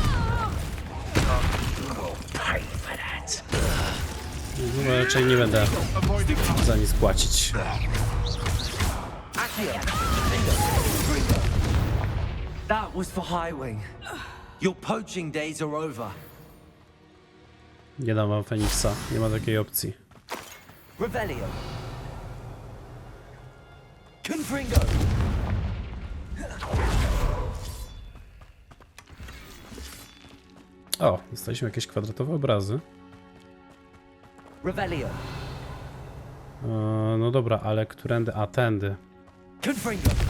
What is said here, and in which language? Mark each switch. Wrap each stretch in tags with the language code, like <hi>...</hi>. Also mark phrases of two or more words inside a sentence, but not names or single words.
<en>Pay for that.</en> <pl>No, raczej nie będę za nic płacić. Accio.</pl> <en>That was for Highwing. Your poaching days are over.</en> <pl>Nie dam wam Feniksa, nie ma takiej opcji. Revelio. Confringo. O, dostaliśmy jakieś kwadratowe obrazy. Revelio. No dobra, ale którędy? A, tędy. Confringo.</pl>